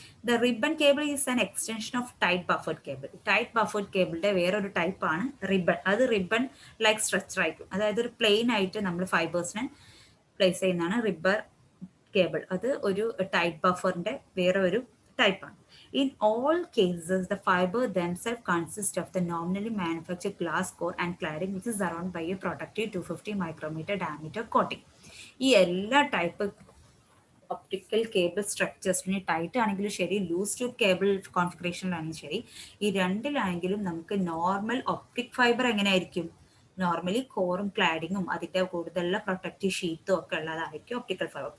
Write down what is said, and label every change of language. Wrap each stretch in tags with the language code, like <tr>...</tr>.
<en>The ribbon cable is an extension of tight buffered cable.</en> <ml>Tight buffered കേബിളിന്റെ വേറൊരു ടൈപ്പാണ് ribbon. അത് ribbon like structure ആയിരിക്കും, അതായത് ഒരു പ്ലെയിൻ ആയിട്ട് നമ്മൾ ഫൈബേഴ്സിനെ പ്ലേസ് ചെയ്യുന്നതാണ് റിബൺ കേബിൾ. അത് ഒരു ടൈറ്റ് ബഫറിന്റെ വേറെ ഒരു type.</ml> <en>In all cases, the fiber themselves consist of the nominally manufactured glass core and cladding, which is surrounded by a protective 250 micrometer diameter coating.</en> <ml>ഈ എല്ലാ ടൈപ്പ് ഒപ്റ്റിക്കൽ കേബിൾ സ്ട്രക്ചേഴ്സിന് ടൈറ്റ് ആണെങ്കിലും ശരി, loose tube cable കോൺഫിഗറേഷനിലാണെങ്കിലും ശരി, ഈ രണ്ടിലാണെങ്കിലും നമുക്ക് normal optic fibre എങ്ങനെയായിരിക്കും, normally കോറും ക്ലാഡിങ്ങും അതിൻ്റെ കൂടുതലുള്ള പ്രൊട്ടക്റ്റീവ് ഷീറ്റും ഒക്കെ ഉള്ളതായിരിക്കും ഒപ്റ്റിക്കൽ ഫൈബർ.</ml>